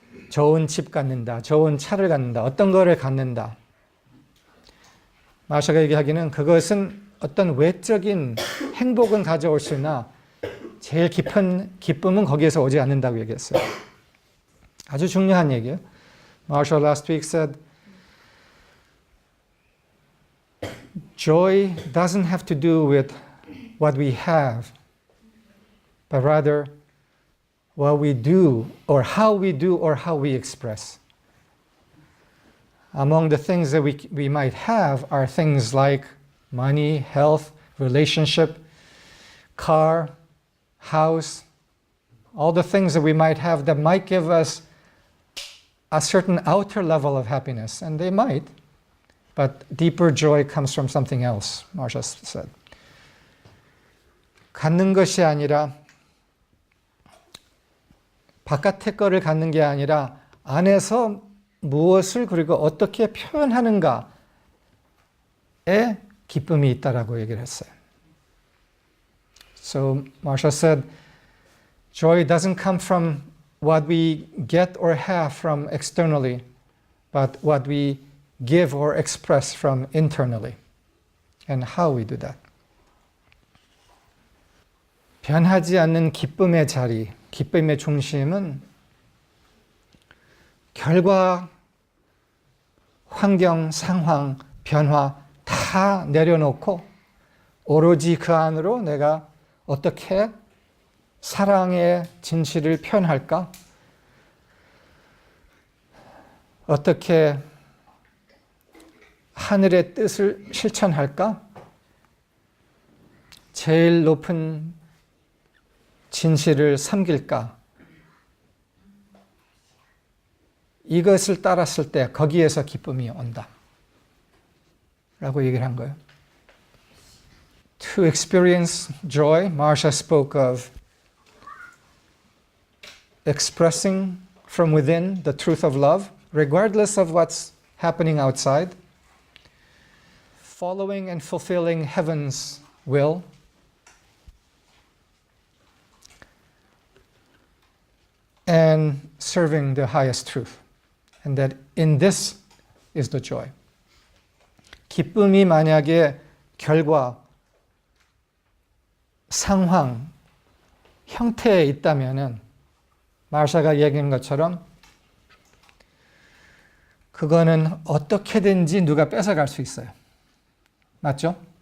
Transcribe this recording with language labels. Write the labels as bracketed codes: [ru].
[ko] 좋은 집 갖는다. 좋은 차를 갖는다. 어떤 거를 갖는다. 마샤가 얘기하기는 그것은 어떤 외적인 행복은 가져올 수나 제일 깊은 기쁨은 거기에서 오지 않는다고 얘기했어요. 아주 중요한 얘기예요. [en] Marshall last week said, joy doesn't have to do with what we have, but rather what we do or how we express. Among the things that we might have are things like money, health, relationship, car, house, all the things that we might have that might give us a certain outer level of happiness, and they might, but deeper joy comes from something else, Marsha said. [ko] 갖는 것이 아니라 바깥의 거를 갖는 게 아니라 안에서 무엇을 그리고 어떻게 표현하는가에 기쁨이 있다라고 얘기를 했어요. [en] So Marsha said, joy doesn't come from what we get or have from externally, but what we give or express from internally, and how we do that. [ko] 변하지 않는 기쁨의 자리, 기쁨의 중심은 결과, 환경, 상황, 변화 다 내려놓고 오로지 그 안으로 내가 어떻게 사랑의 진실을 표현할까? 어떻게 하늘의 뜻을 실천할까? 제일 높은 진실을 섬길까? 이것을 따랐을 때 거기에서 기쁨이 온다. 라고 얘기를 한 거예요. [en] To experience joy, Marsha spoke of expressing from within the truth of love, regardless of what's happening outside, following and fulfilling heaven's will, and serving the highest truth. And that in this is the joy. [ko] 기쁨이 만약에 결과, 상황, 형태에 있다면은 마샤가 얘기한 것처럼 그거는 어떻게든지 누가 뺏어갈 수 있어요. 맞죠?